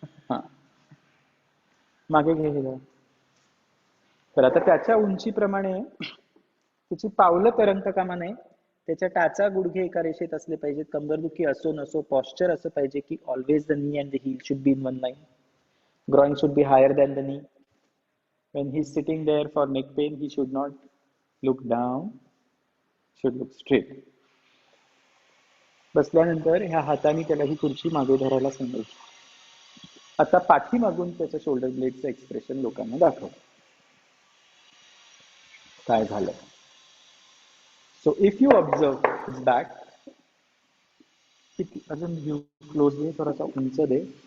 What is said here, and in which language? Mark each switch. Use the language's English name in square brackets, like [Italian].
[Marathi] हां, मागे घे हे. तर आता त्याच्या उंचीप्रमाणे त्याची पावलं तरंगत कामा नये. त्याच्या टाचा गुडघे एका रेषेत असले पाहिजेत. कंबरदुखी असो नसो, पॉस्चर असं पाहिजे की [English] Always the knee and the heel should be in one line. Groin should be higher than the knee. When he's sitting there for neck pain, he should not look down, should look straight. [Marathi] बसल्यानंतर ह्या हाताने त्याला ही खुर्ची मागे धरायला सांगायची. आता पाठीमागून त्याच्या शोल्डर ब्लेडचं एक्सप्रेशन लोकांना दाखव. काय झालं. [English] so if you observe back, [Marathi] अजून व्ह्यू क्लोज दे, थोडासा उंच दे.